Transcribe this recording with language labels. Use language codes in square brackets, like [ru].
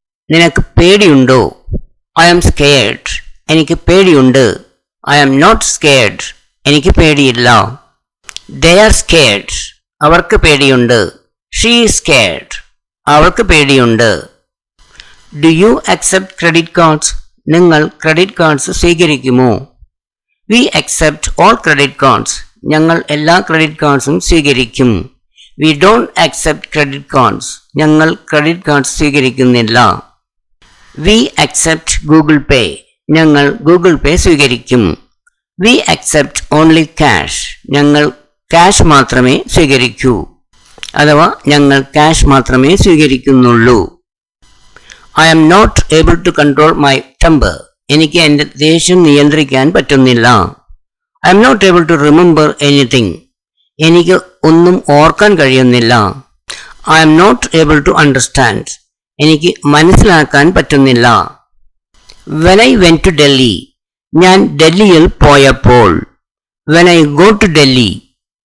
[ml] നിനക്ക് പേടിയുണ്ടോ? [en] I am scared. [ml] എനിക്ക് പേടിയുണ്ട്. [en] I am not scared. [ml] എനിക്ക് പേടിയില്ല. [en] They are scared. [ml] അവർക്ക് പേടിയുണ്ട്. [en] She is scared. [ml] അവൾക്ക് പേടിയുണ്ട്. [en] Do you accept credit cards? [ml] നിങ്ങൾ ക്രെഡിറ്റ് കാർഡ്സ് സ്വീകരിക്കുമോ? [en] We accept all credit cards. [ml] ഞങ്ങൾ എല്ലാ ക്രെഡിറ്റ് കാർഡ്സും സ്വീകരിക്കും. [en] We don't accept credit cards. [ml] ഞങ്ങൾ ക്രെഡിറ്റ് കാർഡ്സ് സ്വീകരിക്കുന്നില്ല. [en] We accept Google Pay. [ml] ഞങ്ങൾ ഗൂഗിൾ പേ സ്വീകരിക്കും. [en] We accept only cash. [ml] ഞങ്ങൾ ക്യാഷ് മാത്രമേ സ്വീകരിക്കൂ. അഥവാ ഞങ്ങൾ ക്യാഷ് മാത്രമേ സ്വീകരിക്കുന്നുള്ളൂ. [en] I am not able to control my temper. [ml] എനിക്ക് എൻ്റെ ദേഷ്യം നിയന്ത്രിക്കാൻ പറ്റുന്നില്ല. [en] I am not able to remember anything. [ml] എനിക്ക് ഒന്നും ഓർക്കാൻ കഴിയുന്നില്ല. [en] I am not able to understand. [ml] എനിക്ക് മനസ്സിലാക്കാൻ പറ്റുന്നില്ല. [en] When I went to Delhi. [ml] ഞാൻ ഡൽഹിയിൽ പോയപ്പോൾ. [en] When I go to Delhi.